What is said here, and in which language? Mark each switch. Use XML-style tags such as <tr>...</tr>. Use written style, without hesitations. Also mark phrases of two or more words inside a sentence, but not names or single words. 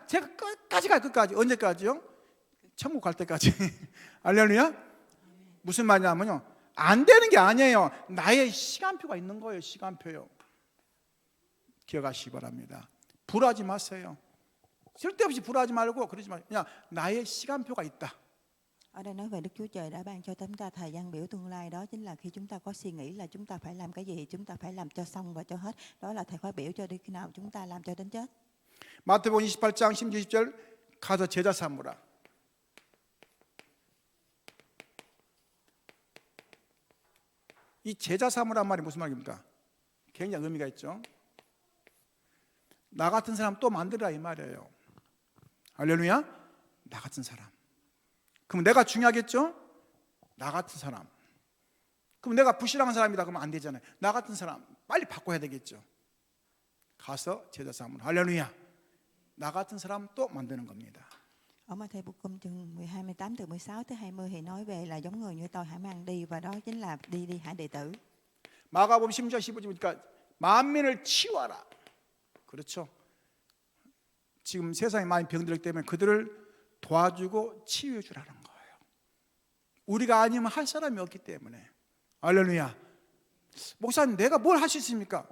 <ko>제가 끝까지 가요. 끝까지. 언제까지요? 천국 갈 때까지. 할렐루야. 무슨 말이냐면요, 안 되는 게 아니에요. 나의 시간표가 있는 거예요. 시간표요. 기억하시기 바랍니다. 불하지 마세요. 쓸데없이 불하지 말고 그러지 마세요. 그냥 나의 시간표가 있다.</ko> <vi>Ở đây nói về Đức Chúa Trời đã ban cho chúng ta thời gian biểu tương lai, đó chính là khi chúng ta có suy nghĩ là chúng ta phải làm cái gì, chúng ta phải làm cho xong và cho hết. Đó là thời khóa biểu cho đến khi nào chúng ta làm cho đến chết.</vi> <ko>마태복음 28장 16절 가서 제자 삼으라. 이 제자 삼으란 말이 무슨 말입니까? 굉장히 의미가 있죠. 나 같은 사람 또 만들라 이 말이에요. 할렐루야. 나 같은 사람. 그럼 내가 중요하겠죠? 나 같은 사람. 그럼 내가 불신앙한 사람이다 그러면 안 되잖아요. 나 같은 사람 빨리 바꿔야 되겠죠. 가서 제자 삼으라. 할렐루야. 나 같은 사람 또 만드는 겁니다.</ko> <vi>Ở Matthew chương 12, 18 từ 16 tới 20 thì nói về là giống người như tôi hãy mang đi, và đó chính là đi hãy đệ tử.</vi> <ko>마가복음 10장 15절 보니까 만민을 치유하라. 그렇죠. 지금 세상에 많은 병들 때문에 그들을 도와주고 치유해 주라는 거예요. 우리가 아니면 할 사람이 없기 때문에. 할렐루야. 목사님 내가 뭘 할 수 있습니까?</ko>